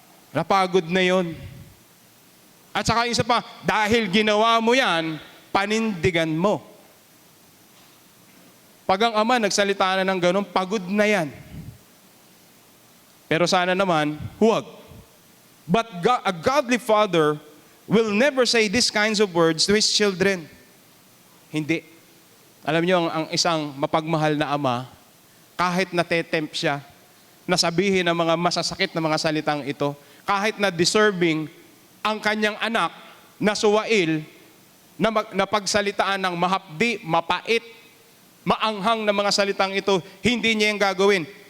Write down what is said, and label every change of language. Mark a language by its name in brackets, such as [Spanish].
[Filipino] Napagod na yun. At saka isa pa, dahil ginawa mo yan, panindigan mo. Pag ang ama nagsalita na ng ganun, pagod na yan. Pero sana naman, huwag. [English] But a godly father will never say these kinds of words to his children. [Filipino] Hindi. Alam niyo, ang isang mapagmahal na ama, kahit natetempt siya, nasabihin ng mga masasakit na mga salitang ito, kahit na deserving ang kanyang anak na suwail, na pagsalitaan ng mahapdi, mapait, maanghang na mga salitang ito, hindi niya yung gagawin.